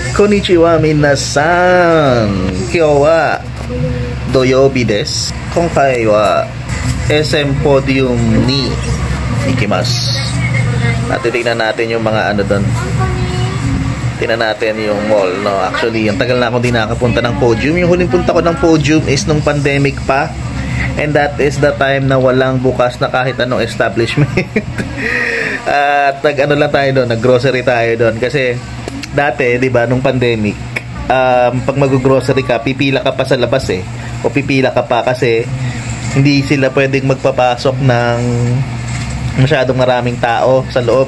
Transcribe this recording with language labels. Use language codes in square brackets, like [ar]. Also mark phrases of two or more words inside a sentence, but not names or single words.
[ja] こんにちは皆さん。今日は土曜日です. 今回は SM Podium に行きます. [tl] At titignan natin yung mga ano doon. Tingnan natin yung mall, no? Actually, ang tagal na akong di nakapunta ng Podium. Yung huling punta ko ng Podium is nung pandemic pa. [en] And that is the time [tl] na walang bukas na kahit anong establishment. At nag-ano lang tayo doon, nag-grocery tayo doon. Kasi dati, di ba, nung pandemic, pag mag-grocery ka, pipila ka pa sa labas eh. O pipila ka pa kasi hindi sila pwedeng magpapasok ng masyadong maraming tao sa loob.